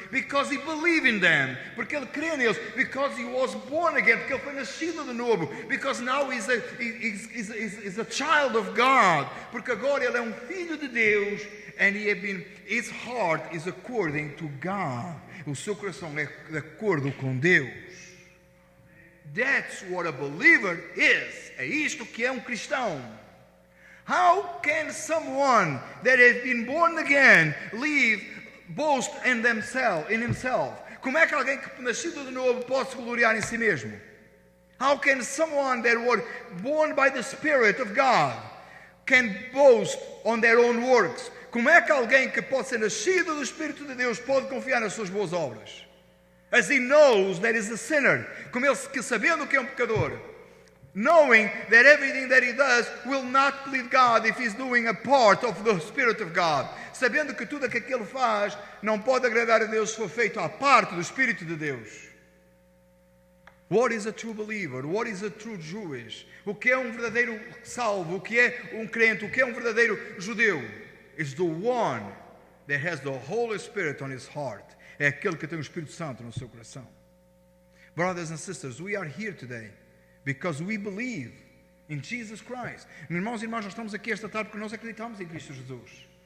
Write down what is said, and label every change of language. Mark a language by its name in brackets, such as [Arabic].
[English] because he believes in them, [Portuguese] porque ele crê neles, [English] because he was born again, [Portuguese] porque ele foi nascido de novo, [English] because now he's a child of God, [Portuguese] porque agora ele é filho de Deus, [English] and his heart is according to God, [Portuguese] o seu coração é de acordo com Deus. [English] That's what a believer is. [Portuguese] É isto que é cristão. [English] How can someone that has been born again boast in himself? [Portuguese] Como é que alguém que nascido de novo pode se gloriar em si mesmo? [English] How can someone that was born by the Spirit of God can boast on their own works? [Portuguese] Como é que alguém que pode ser nascido do Espírito de Deus pode confiar nas suas boas obras? [English] As he knows that he's a sinner. [Portuguese] Como ele que sabendo que é pecador. [English] Knowing that everything that he does will not please God if he's doing a part of the Spirit of God. [Portuguese] Sabendo que tudo aquilo que ele faz não pode agradar a Deus se for feito à parte do Espírito de Deus. [English] What is a true believer? What is a true Jewish? [Portuguese] O que é verdadeiro salvo? O que é crente? O que é verdadeiro judeu? [English] It's the one that has the Holy Spirit on his heart. [Portuguese] É aquele que tem o Espírito Santo no seu coração. [English] Brothers and sisters, we are here today because we believe in Jesus Christ. [Portuguese] Meus irmãos e irmãs, nós estamos aqui esta tarde porque nós acreditamos em Cristo Jesus.